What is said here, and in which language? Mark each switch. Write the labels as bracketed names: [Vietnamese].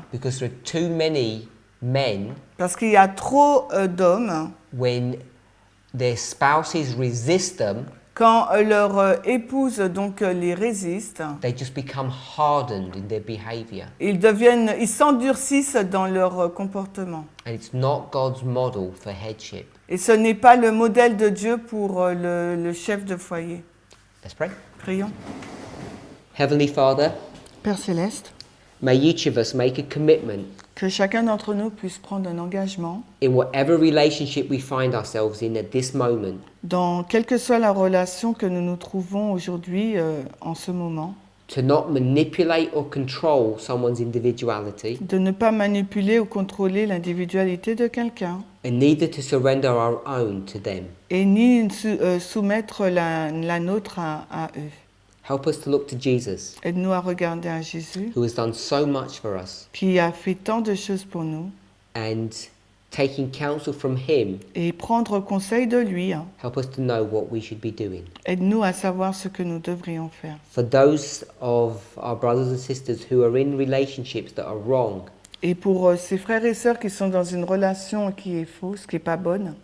[English] because there are too many men [French] parce qu'il y a trop d'hommes, [English] when their spouses resist them, [French] quand leur épouse les résiste, [English] they just become hardened in their behavior. [French] ils s'endurcissent dans leur comportement. [English] And it's not God's model for headship. [French] Et ce n'est pas le modèle de Dieu pour le chef de foyer. [English] Let's pray. [French] Prions. [English] Heavenly Father, [French] Père Céleste, [English] may each of us make a commitment [French] que chacun d'entre nous puisse prendre un engagement [English] in whatever relationship we find ourselves in at this moment, [French] dans quelle que soit la relation que nous nous trouvons aujourd'hui en ce moment, [English] to not manipulate or control someone's individuality, [French] de ne pas manipuler ou contrôler l'individualité de quelqu'un [English] and neither to surrender our own to them. [French] et ni soumettre la nôtre à eux. [English] Help us to look to Jesus, [French] Aide-nous à regarder à Jésus [English] who has done so much for us, [French] qui a fait tant de choses pour nous [English] and taking counsel from him, [French] et prendre conseil de lui. [English] help us to know what we should be doing. [French] Aide-nous à savoir ce que nous devrions faire. [English] For those of our brothers and sisters who are in relationships that are wrong, [French] Et pour ces frères et sœurs qui sont dans une relation qui est fausse, qui n'est pas bonne,